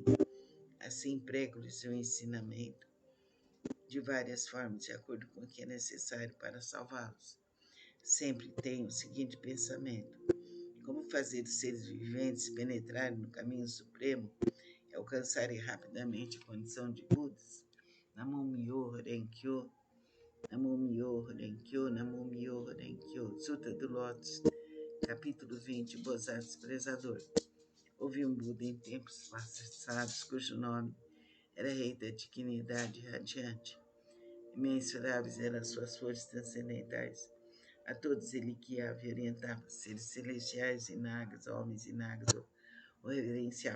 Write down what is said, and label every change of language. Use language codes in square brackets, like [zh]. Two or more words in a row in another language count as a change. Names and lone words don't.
[pt] Assim prego-lhes o ensinamento de várias formas, de acordo com o que é necessário para salvá-los. Sempre tenho o seguinte pensamento: como fazer os seres viventes penetrarem no caminho supremo e alcançarem rapidamente a condição de Budas? [ja] ナモ ミョウホウ レンキョウ、ナモ ミョウホウ レンキョウ、ナモ ミョウホウ レンキョウ. [pt] Sutra do Lótus, capítulo 20, Bodhisattva Prezador. Houve um Buda em tempos passados, cujo nome era Rei da Dignidade Radiante. Imensuráveis eram suas forças transcendentais. A todos ele guiava e orientava, seres celestiais e nagas, homens e nagas, o reverenciava.